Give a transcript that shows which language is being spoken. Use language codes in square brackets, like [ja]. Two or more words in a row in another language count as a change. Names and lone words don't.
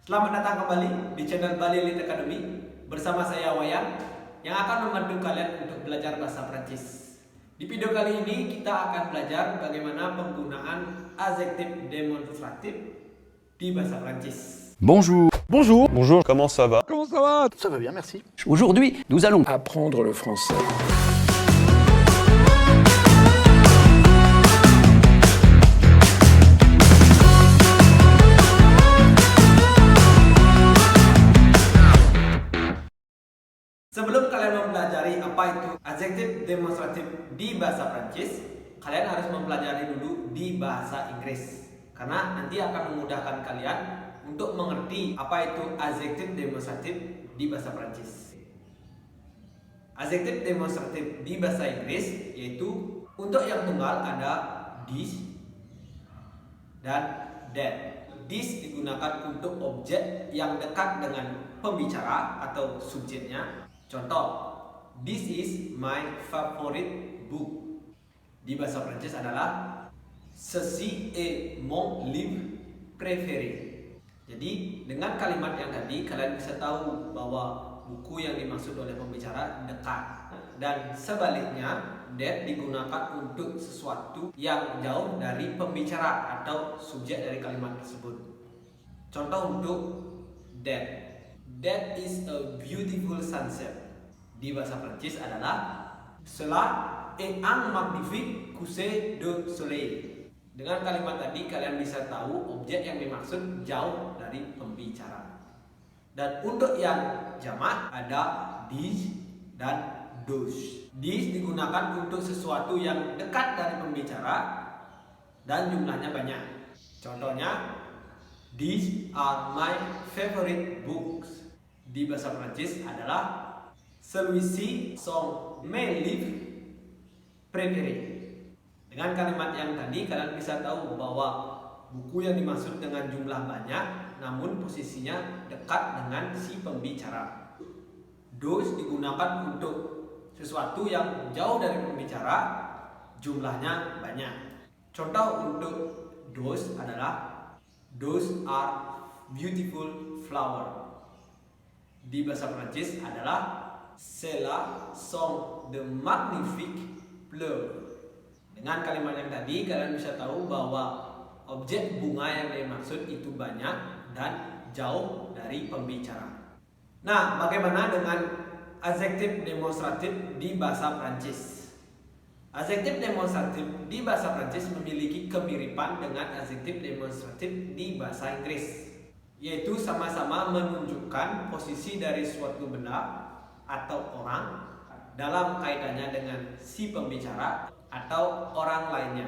[id] Selamat datang kembali di channel Bali Elite Academy bersama saya Wayan yang akan membantu kalian untuk belajar bahasa Prancis. Di video kali ini kita akan belajar bagaimana penggunaan adjektif demonstratif di bahasa Prancis. [fr] Bonjour. Bonjour. Bonjour, comment ça va? Comment ça va? Ça va bien, merci. Aujourd'hui, nous allons Apprendre le français. [id] Sebelum kalian mempelajari apa itu adjektif demonstratif di bahasa Prancis, kalian harus mempelajari dulu di bahasa Inggris. Karena nanti akan memudahkan kalian untuk mengerti apa itu adjektif demonstratif di bahasa Prancis. Adjektif demonstratif di bahasa Inggris yaitu untuk yang tunggal ada this dan that. This digunakan untuk objek yang dekat dengan pembicara atau subjeknya. Contoh, [en] this is my favorite book. [id] Di bahasa Prancis adalah [fr] ceci est mon livre préféré. [id] Jadi dengan kalimat yang tadi kalian bisa tahu bahwa buku yang dimaksud oleh pembicara dekat. Dan sebaliknya, that digunakan untuk sesuatu yang jauh dari pembicara atau subjek dari kalimat tersebut. Contoh untuk that. [en] That is a beautiful sunset. [id] Di bahasa Prancis adalah [fr] cela est un magnifique coucher de soleil. [id] Dengan kalimat tadi kalian bisa tahu objek yang dimaksud jauh dari pembicara. Dan untuk yang jamak ada this dan those. This digunakan untuk sesuatu yang dekat dari pembicara dan jumlahnya banyak. Contohnya, [en] these are my favorite books. [id] Di bahasa Prancis adalah [fr] celui-ci sont mes livres préférés. [id] Dengan kalimat yang tadi kalian bisa tahu bahwa buku yang dimaksud dengan jumlah banyak namun posisinya dekat dengan si pembicara. Those digunakan untuk sesuatu yang jauh dari pembicara, jumlahnya banyak. Contoh untuk those adalah [en] those are beautiful flower. [id] Di bahasa Prancis adalah [fr] cela sont de magnifiques fleurs. [id] Dengan kalimat yang tadi kalian bisa tahu bahwa objek bunga yang dimaksud itu banyak dan jauh dari pembicara. Nah, bagaimana dengan adjektif demonstratif di bahasa Prancis? Adjektif demonstratif di bahasa Prancis memiliki kemiripan dengan adjektif demonstratif di bahasa Inggris, yaitu sama-sama menunjukkan posisi dari suatu benda atau orang dalam kaitannya dengan si pembicara atau orang lainnya.